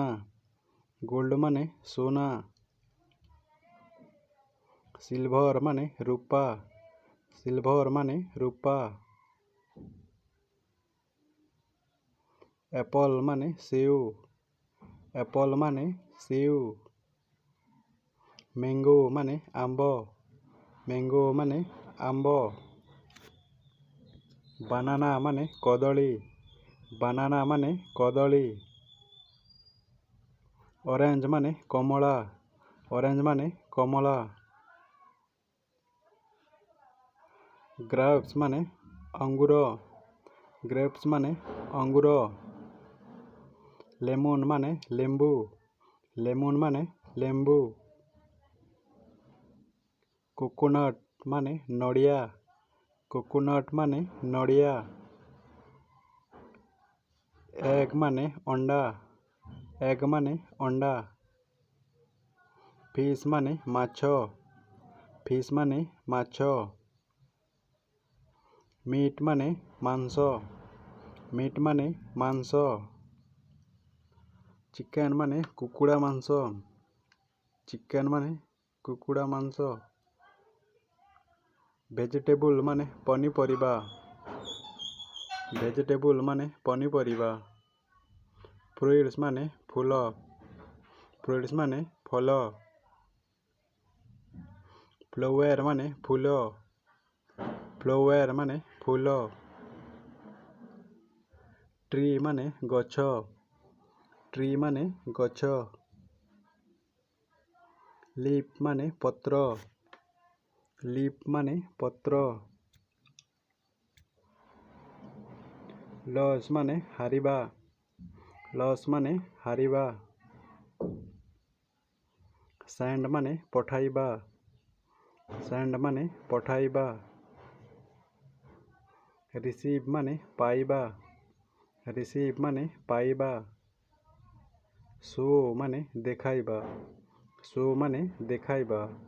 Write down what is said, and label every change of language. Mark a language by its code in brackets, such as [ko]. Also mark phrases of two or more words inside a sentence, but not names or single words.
[or] ଗୋଲ୍ଡ ମାନେ ସୋନା। ସିଲ୍ଭର ମାନେ ରୂପା। ସିଲ୍ଭର ମାନେ ରୂପା। ଆପଲ ମାନେ ସେଓ। ଆପଲ ମାନେ ସେଓ। ମ୍ୟାଙ୍ଗୋ ମାନେ ଆମ୍ବ। ମ୍ୟାଙ୍ଗୋ ମାନେ ଆମ୍ବ। ବାନାନା ମାନେ କଦଳୀ। ବାନାନା ମାନେ କଦଳୀ। ଅରେଞ୍ଜ ମାନେ କମଳା। ଅରେଞ୍ଜ ମାନେ କମଳା। ଗ୍ରେପ୍ସ ମାନେ ଅଙ୍ଗୁର। ଗ୍ରେପ୍ସ ମାନେ ଅଙ୍ଗୁର। ଲେମନ ମାନେ ଲେମ୍ବୁ। ଲେମନ ମାନେ ଲେମ୍ବୁ। କୋକୋନଟ ମାନେ ନଡ଼ିଆ। କୋକୋନଟ ମାନେ ନଡ଼ିଆ। ଏଗ ମାନେ ଅଣ୍ଡା। ଏଗ ମାନେ ଅଣ୍ଡା। ଫିସ ମାନେ ମାଛ। ଫିସ ମାନେ ମାଛ। ମିଟ ମାନେ ମାଂସ। ମିଟ ମାନେ ମାଂସ। ଚିକେନ ମାନେ କୁକୁଡ଼ା ମାଂସ। ଚିକେନ ମାନେ କୁକୁଡ଼ା ମାଂସ। ଭେଜିଟେବଲ ମାନେ ପନିପରିବା। ଭେଜିଟେବଲ ମାନେ ପନିପରିବା। ଫ୍ରୁଟ୍ସ ମାନେ ଫୁଲ, ଫ୍ରୁଟ୍ସ ମାନେ ଫଳ, ଫ୍ଲାୱାର ମାନେ ଫୁଲ, ଫ୍ଲାୱାର ମାନେ ଫୁଲ, ଟ୍ରି ମାନେ ଗଛ, ଟ୍ରି ମାନେ ଗଛ, ଲିଫ ମାନେ ପତ୍ର, ଲିଫ ମାନେ ପତ୍ର, ଲସ ମାନେ ହାରିବା, ଲସ ମାନେ ହାରିବା, ସେଣ୍ଡ ମାନେ ପଠାଇବା, ସେଣ୍ଡ ମାନେ ପଠାଇବା, ରିସିଭ ମାନେ ପାଇବା, ରିସିଭ ମାନେ ପାଇବା, ଶୋ ମାନେ ଦେଖାଇବା, ଶୋ ମାନେ ଦେଖାଇବା,